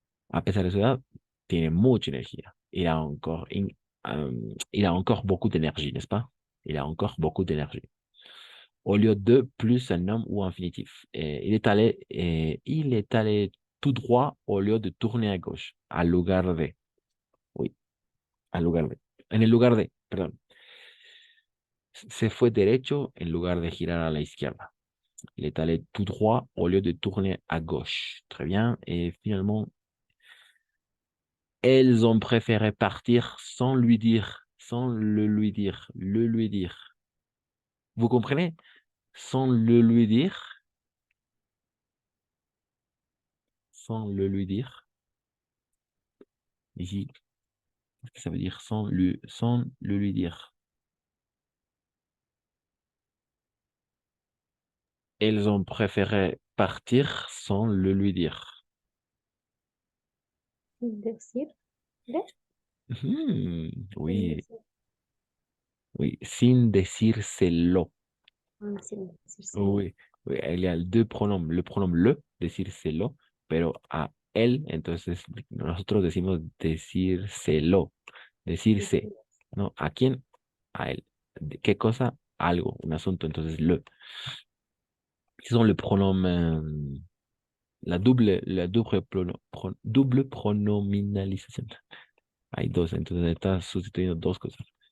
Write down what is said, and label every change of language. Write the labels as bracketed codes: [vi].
[es] A pesar de su edad, tiene mucha energía. [fr] Il a encore beaucoup d'énergie, n'est-ce pas? Il a encore beaucoup d'énergie. Au lieu de plus un nom ou infinitif. Il est allé tout droit au lieu de tourner à gauche. [es] Al lugar de. [fr] Oui, [es] al lugar de. En el lugar de, perdón. Se fue derecho en lugar de girar a la izquierda. [fr] Il est allé tout droit au lieu de tourner à gauche. Très bien. Et finalement, elles ont préféré partir sans lui dire, sans le lui dire, le lui dire. Vous comprenez? Sans le lui dire, sans le lui dire. Ici, qu'est-ce que ça veut dire sans le lui dire? Elles ont préféré partir sans le lui dire. [es] Decir. [fr] Hmm, oui, oui, [es] sin decírselo. [fr] Oui, oui, il y a deux pronoms. Le pronom le, [es] decírselo, pero a él, entonces nosotros decimos decírselo, decirse, ¿no? ¿A quién? A él. ¿Qué cosa? Algo, un asunto, entonces le. [fr] Ce sont le pronom, double pronominalización. [es] Hay dos, entonces está sustituyendo dos cosas.